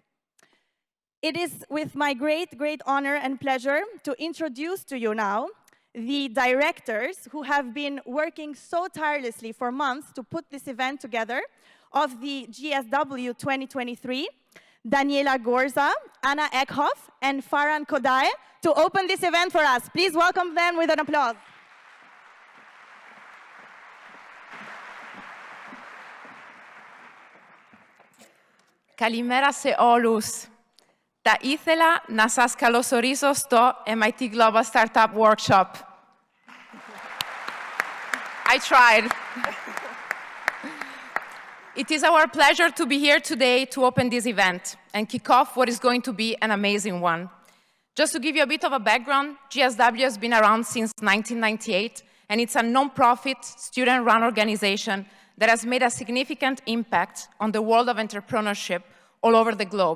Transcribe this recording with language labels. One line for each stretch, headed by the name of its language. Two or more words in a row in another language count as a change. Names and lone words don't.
English: It is with my great, great honor and pleasure to introduce to you now the directors who have been working so tirelessly for months to put this event together of the GSW 2023, Daniela Gorza, Anna Eckhoff, and Farhan Kodai, to open this event for us. Please welcome them with an applause.
Greek: Καλημέρα σε όλους. Θα ήθελα να σας καλωσορίσω στο MIT Global Startup Workshop.
English: I tried. It is our pleasure to be here today to open this event and kick off what is going to be an amazing one. Just to give you a bit of a background, GSW has been around since 1998, and it's a non-profit, student-run organization that has made a significant impact on the world of entrepreneurship all over the globe.